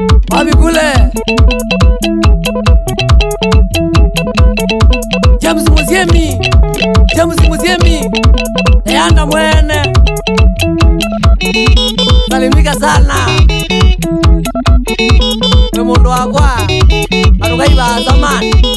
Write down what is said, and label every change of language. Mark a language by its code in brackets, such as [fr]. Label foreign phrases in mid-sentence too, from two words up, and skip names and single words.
[sw] Wapi kule? James Muziemi, James Muziemi, Leanda Mwene. [kam] Salimika sana. Ni mundu wakwa, andu Ngai ba zamani.